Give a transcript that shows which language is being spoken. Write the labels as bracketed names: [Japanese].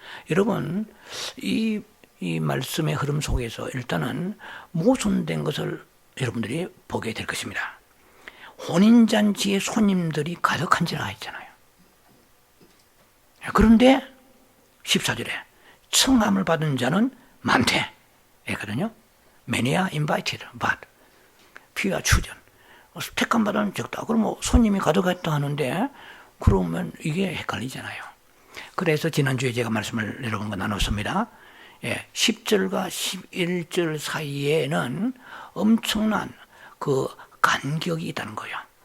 [Korean] 여러분, 이 말씀의 흐름 속에서 일단은 모순된 것을 여러분들이 보게 될 것입니다. 혼인잔치에 손님들이 가득한지라 했잖아요. 그런데 14절에 청함을 받은 자는 많대 했거든요. [English] Many are invited, but few are chosen. [Korean] 택함 받은 적다. 그러면 손님이 가득했다 하는데 그러면 이게 헷갈리잖아요. 그래서 지난주에 제가 말씀을 여러분과 나눴습니다. 10절과 11절 사이에는 엄청난 그 간격이 있다는 거예요.